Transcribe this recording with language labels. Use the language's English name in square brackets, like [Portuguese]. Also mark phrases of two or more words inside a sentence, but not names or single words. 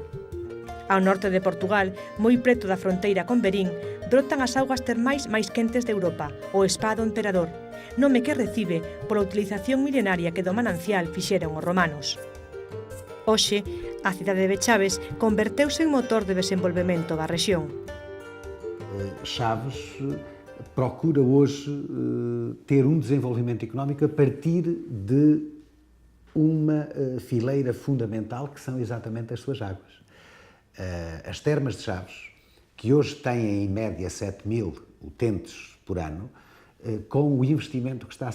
[Galician] Ao norte de Portugal, moi preto da fronteira con Verín, brotan as augas termais máis quentes de Europa, o Spa do Emperador, nome que recibe pola utilización milenaria que do manancial fixeron os romanos. Hoxe, a cidade de Chaves converteuse en motor de desenvolvemento da rexión. [Portuguese] Chaves procura hoje ter um desenvolvimento económico a partir de uma fileira fundamental que são exatamente as suas águas. As termas de Chaves, que hoje têm em média 7.000 utentes por ano, com o investimento que está